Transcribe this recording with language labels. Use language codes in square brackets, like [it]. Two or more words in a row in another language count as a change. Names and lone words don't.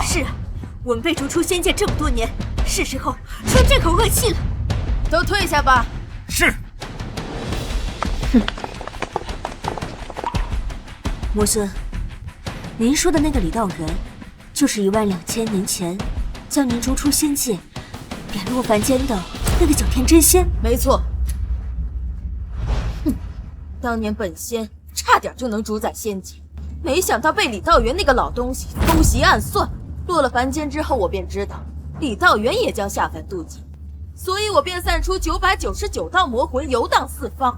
[zh] 是啊，我們被逐出仙界這麼多年，是時候出這口惡氣了。都退下吧。是。哼。魔尊，您說的那個李道元，就是12000年前將您逐出仙界，貶落凡間的那個九天真仙？沒錯。哼，當年本仙差點就能主宰仙界。沒想到被李道元那個老東西偷襲暗算，落了凡間之後，我便知道李道元也將下凡渡劫，所以我便散出999道魔魂遊蕩四方。